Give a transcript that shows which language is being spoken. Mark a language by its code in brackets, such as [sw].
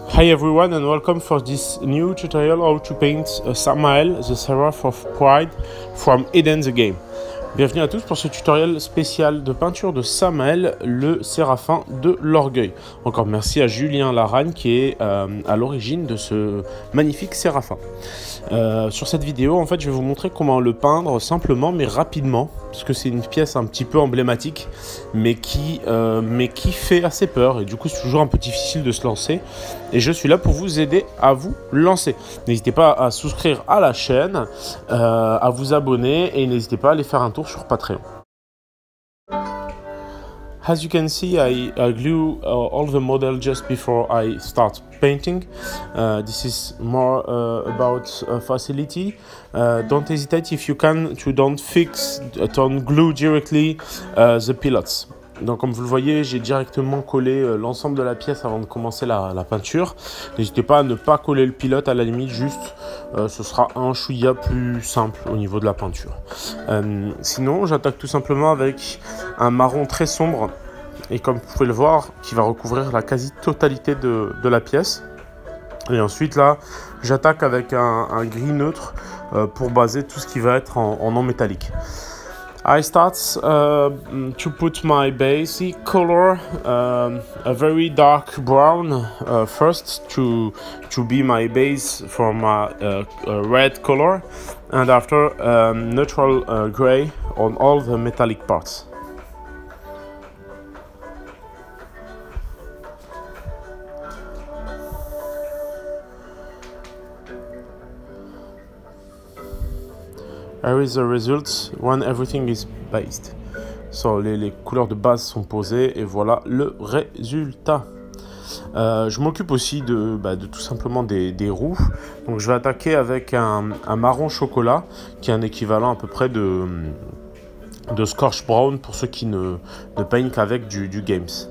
[en] Hi everyone and welcome for this new tutorial how to paint Samael, the Seraph of Pride from Eden the Game. [fr] Bienvenue à tous pour ce tutoriel spécial de peinture de Samael, le séraphin de l'orgueil. Encore merci à Julien Laragne qui est à l'origine de ce magnifique séraphin. Sur cette vidéo, en fait, je vais vous montrer comment le peindre simplement mais rapidement, parce que c'est une pièce un petit peu emblématique, mais qui fait assez peur, et du coup c'est toujours un peu difficile de se lancer, et je suis là pour vous aider à vous lancer. N'hésitez pas à souscrire à la chaîne, à vous abonner, et n'hésitez pas à aller faire un tour sur Patreon. [en] As you can see, I glue all the model just before I start painting. This is more about facility. Don't hesitate if you can to don't glue directly the pilots. [fr] Donc comme vous le voyez, j'ai directement collé l'ensemble de la pièce avant de commencer la peinture. N'hésitez pas à ne pas coller le pilote, à la limite juste ce sera un chouïa plus simple au niveau de la peinture. Sinon j'attaque tout simplement avec un marron très sombre et comme vous pouvez le voir qui va recouvrir la quasi-totalité de la pièce. Et ensuite là j'attaque avec un gris neutre pour baser tout ce qui va être en non métallique. [en] I start to put my basic color, a very dark brown first to be my base for my red color, and after neutral gray on all the metallic parts. Here is the result when everything is based. So, [fr] les couleurs de base sont posées et voilà le résultat. Je m'occupe aussi de tout simplement des roues. Donc je vais attaquer avec un marron chocolat qui est un équivalent à peu près de Scorch Brown pour ceux qui ne peignent qu'avec du Games.